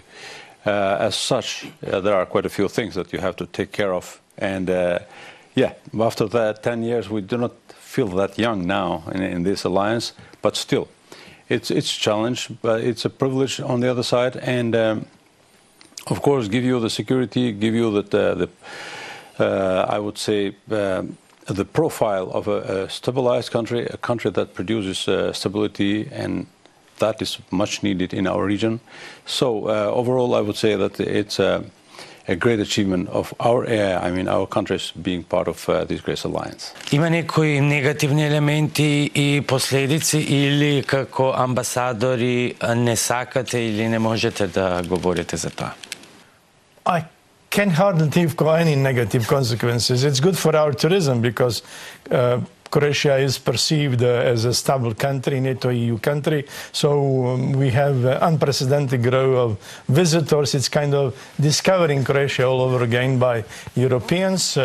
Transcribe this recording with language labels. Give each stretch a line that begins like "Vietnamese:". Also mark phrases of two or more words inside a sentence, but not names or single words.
English: As such, there are quite a few things that you have to take care of, and after that 10 years, we do not feel that young now in this alliance, but still, it's a challenge, but it's a privilege on the other side, and of course, give you the security, give you I would say the profile of a stabilized country, a country that produces stability, and that is much needed in our region. So overall, I would say that it's a great achievement of our countries being part of this great alliance.
Macedonian: Има некои негативни елементи и последици или како амбасадори не сакате или не можете да говорите за тоа?
English: I can hardly think of any negative consequences. It's good for our tourism because Croatia is perceived as a stable country, NATO EU country. So we have unprecedented growth of visitors. It's kind of discovering Croatia all over again by Europeans.